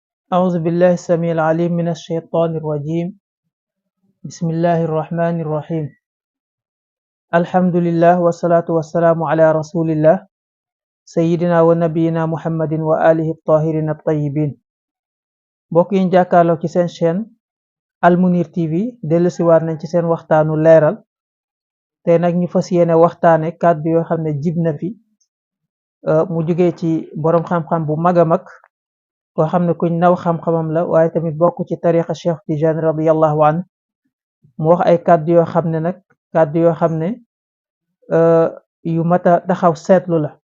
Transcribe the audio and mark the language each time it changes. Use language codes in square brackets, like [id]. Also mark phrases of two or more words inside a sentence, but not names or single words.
[ar] أعوذ بالله السميع العليم من الشيطان الرجيم. بسم الله الرحمن الرحيم. الحمد لله والصلاة والسلام على رسول الله سيدنا ونبينا محمد وآله الطاهرين الطيبين. [wo] mbokk yi ñu jàkkaarloo ci seen chaîne Al Mounir TV dellusiwaat nañ ci seen waxtaanu leeral te nag ñu fas yéene waxtaane kàddu yoo xam ne jib na fi mu jugee ci boroom xam-xam bu mag a mag koo xam ne kuñ naw xam-xamam la waaye tamit bokk ci tariqa Cheikh Tidiane [ar] رضي الله عنه [wo] mu wax ay kàddu yoo xam ne nag kàddu yoo xam ne yu mata taxaw seetlu la